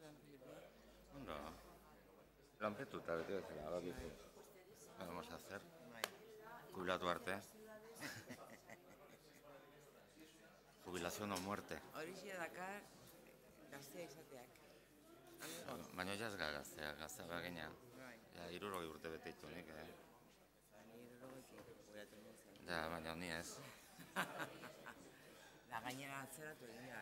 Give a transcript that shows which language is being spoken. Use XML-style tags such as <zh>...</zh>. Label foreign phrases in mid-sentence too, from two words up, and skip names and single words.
<eu>Ondo. Lanpetuta, beti bezala, bakizu.</eu> <es>¿Qué vamos a hacer?</es> <eu>Jubilatu arte.</eu> <es>Jubilación o muerte.</es> <eu>Horixe dakar gaztea izateak. Baina jaz gaztea bagina. Bai, Ja, 60 urte bete ditu nik, ni 60 jubilatu nintzen. Ja, baina ni ez. Da gainera atzeratu egin da,</eu>